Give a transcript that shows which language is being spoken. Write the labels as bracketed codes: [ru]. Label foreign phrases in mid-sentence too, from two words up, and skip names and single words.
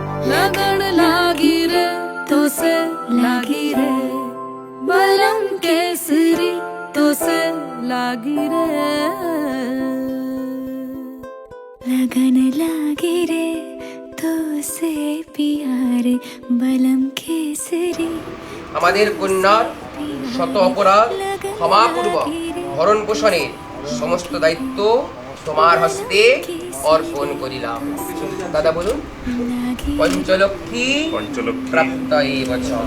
[hi] लगन लागी रे तो से लागी रे बलम केसरी तो से लागी रे लगन लागी रे तो से प्यारे बलम केसरी [bn] আমাদের কন্যার শত অপরাধ ক্ষমাপূর্বক ভরণ পোষণের সমস্ত দায়িত্ব তোমার হস্তে অর্পণ করিলাম। দাদা বলুন। পঞ্চলক্ষ্মী প্রাপ্ত এই বছর।